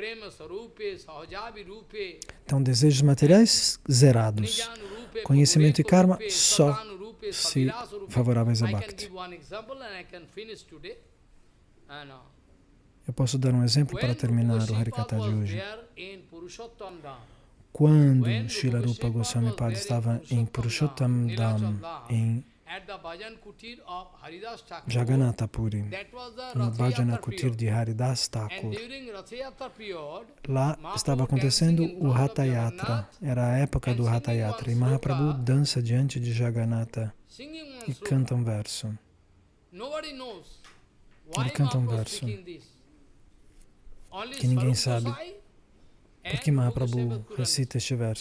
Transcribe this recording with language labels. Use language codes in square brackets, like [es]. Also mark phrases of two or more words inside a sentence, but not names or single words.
[pt] Então, desejos materiais zerados, conhecimento e Karma só se favoráveis a Bhakti. Eu posso dar um exemplo para terminar o Harikatha de hoje. Quando Srila Rupa Goswami Pada estava em Purushottam Dham, em Jagannatha Puri, no Bhajana Kutir de Haridas Thakur, lá estava acontecendo o Hatha Yatra, era a época do Hatha Yatra, e Mahaprabhu dança diante de Jagannatha e canta um verso. Ele canta um verso que ninguém sabe por que Mahaprabhu recita este verso.